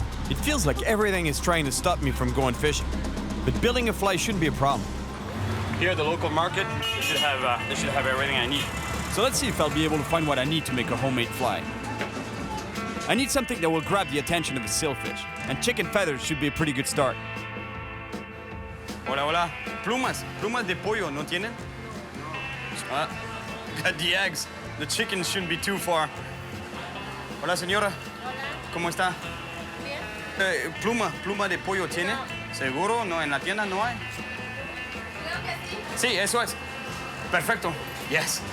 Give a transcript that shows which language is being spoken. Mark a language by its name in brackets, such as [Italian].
[English] It feels like everything is trying to stop me from going fishing. But building a fly shouldn't be a problem. Here at the local market, they should have everything I need. So let's see if I'll be able to find what I need to make a homemade fly. I need something that will grab the attention of a sailfish, and chicken feathers should be a pretty good start. [Spanish] Hola, hola. Plumas de pollo, ¿no tienen? [English] Got the eggs. The chickens shouldn't be too far. [Spanish] Hola, señora. Hola. ¿Cómo está? Bien. Pluma de pollo tiene? ¿Seguro? No, en la tienda no hay. Creo que sí. Sí, eso es. Perfecto. Yes.